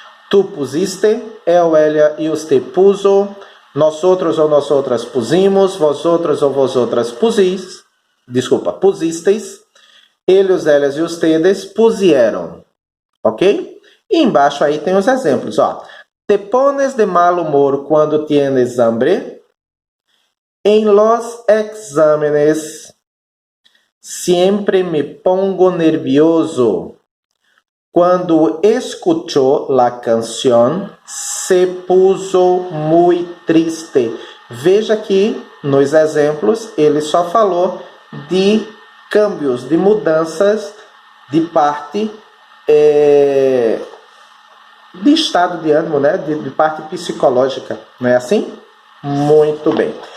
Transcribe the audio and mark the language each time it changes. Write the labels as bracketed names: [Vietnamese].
[Spanish] Tu pusiste, él, ella e usted puso, nosotros ou nosotras pusimos, vosotros ou vosotras pusisteis, ellos, ellas e ustedes pusieron. Ok? [Portuguese] E embaixo aí tem os exemplos, ó. [Spanish] Te pones de mal humor quando tienes hambre. En los exámenes siempre me pongo nervioso. Quando escuchó la canción, se puso muy triste. [Portuguese] Veja que nos exemplos ele só falou de câmbios, de mudanças de parte de estado de ânimo, né? De parte psicológica, não é assim? Muito bem.